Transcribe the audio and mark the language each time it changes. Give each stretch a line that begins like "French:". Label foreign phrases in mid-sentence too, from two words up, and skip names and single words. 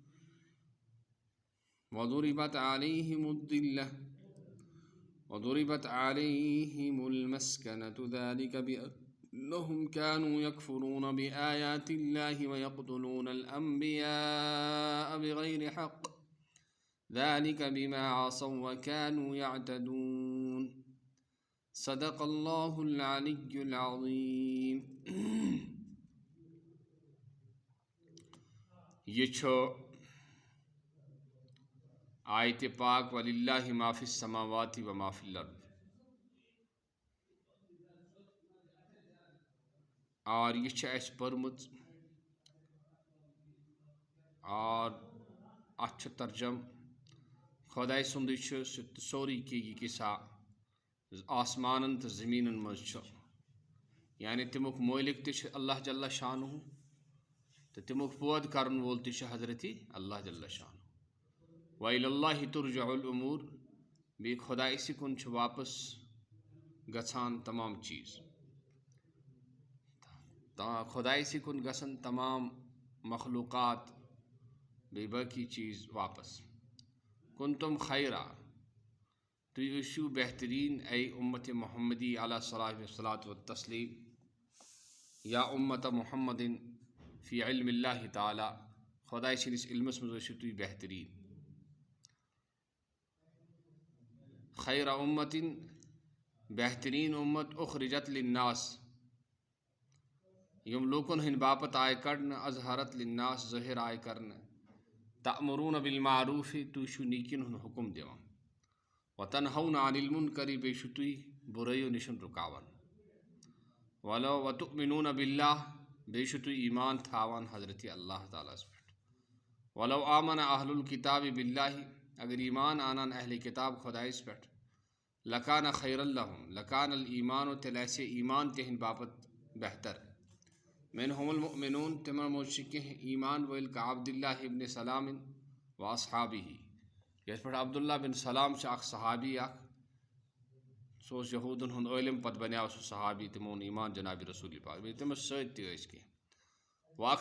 Arabic: وضربت عليهم الذلة وضربت عليهم المسكنة ذلك بأنهم كانوا يكفرون بآيات الله ويقتلون الأنبياء بغير حق ذلك بما عصوا وكانوا يعتدون صدق الله العلي العظيم.
Urdu: یہ آیت پاک
Arabic: وَلِلَّهِ مَا فِي السَّمَاوَاتِ وَمَا فِي الْأَرْضِ،
Kashmiri: اور یہ چھِ اَسہِ پٔرمٕژ اور اَتھ چھُ ترجم خۄداے سُنٛدُے چھُ سورُے کینٛہہ یہِ کِسا آسمانن تہٕ زٔمیٖنن منٛز چھُ، یعنی تمیُک مٲلِک تہِ چھُ اللہ جل شانہ تہٕ تمیُک پٲدٕ کرن وول تہِ چھُ حضرت اللہ جل شانہ.
Arabic: وَإِلَى اللہِ تُرجع الأمور،
Kashmiri: بیٚیہِ خۄدایسٕے کُن چھُ واپس گژھان تمام چیٖز، خۄدایسٕے کُن گژھن تمام مخلوقات بیٚیہِ باقی چیٖز واپس.
Arabic: کنتم خیرا،
Kashmiri: تُہۍ ٲسِو بہتریٖن
Arabic: اے اُمتِ محمدی علیہ الصلاۃ والتسلیم، یا اُمتہ محمدin فی علم اللہ تعالیٰ،
Kashmiri: خۄداے سٕنٛدِس علمس منٛز ٲسِو تُہۍ بہتریٖن.
Arabic: خیر اُمتِن،
Kashmiri: بہتریٖن اُمت،
Arabic: اُخرجت للناس،
Kashmiri: یِم لوٗکن ہٕنٛدۍ باپتھ آیہِ کڑنہٕ،
Arabic: اظہرت للناس،
Kashmiri: ظٲہِر آیہِ کرنہٕ.
Arabic: تأمرون بالمعروف،
Kashmiri: تُہۍ چھِو نیٖکین ہُنٛد حُکم دِوان.
Arabic: وتنہون عن المنکر،
Kashmiri: بیٚیہِ چھِو تُہۍ بُرٲیو نِش رُکاوان.
Arabic: وتؤمنون باللہ،
Kashmiri: بیٚیہِ چھِو تُہۍ ایمان تھاوان حضرت اللہ تعالیٰ ہس پٮ۪ٹھ.
Arabic: ولو آمن اہل الکتاب باللہ،
Kashmiri: اگر ایمان آنن اہلِ کتاب خۄدایس پٮ۪ٹھ.
Arabic: لکان خیر لہم، لکان الایمان،
Kashmiri: تیٚلہِ آسہِ ایمان تِہنٛدِ باپتھ بہتر.
Arabic: منہم المؤمنون،
Kashmiri: تِمن منٛز چھِ کینٛہہ ایمان وٲلۍ
Arabic: کعبداللہ ابن سلام و اصحابہ،
Kashmiri: یتھ پٮ۪ٹھ عبداللہ بن سلام چھُ اکھ صحابی اکھ، سُہ اوس یہوٗدن ہُنٛد عٲلِم، پتہٕ بنیو سُہ صحابی، تِمو اوٚن ایمان جنابِ رسول پاک، بیٚیہِ تٔمِس سۭتۍ تہِ ٲسۍ کینٛہہ.